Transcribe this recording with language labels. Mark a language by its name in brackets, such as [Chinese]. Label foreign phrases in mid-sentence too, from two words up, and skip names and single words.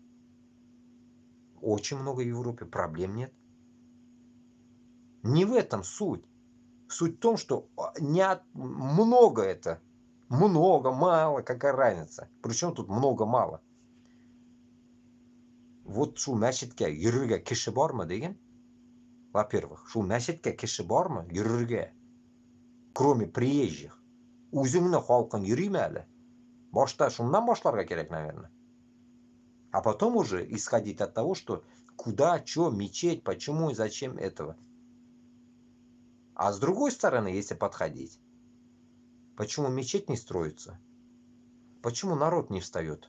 [Russian] Очень много в Европе. Проблем нет. Не в этом суть. Суть в том, что много это. Много, мало, какая разница. Причем тут много-мало. [Tatar] Вот шу мәчеткә йөрергә кеше бармы деген. Во-первых, шу мәчеткә кеше бармы йөрергә? [Russian] Кроме приезжих. [Tatar] Үзеңне халкың йөриме әле? Башта шуннан башларга кирәк, наверное. [Russian] А потом уже исходить от того, что куда, что, мечеть, почему и зачем этого. А с другой стороны, если подходить, почему мечеть не строится? Почему народ не встает?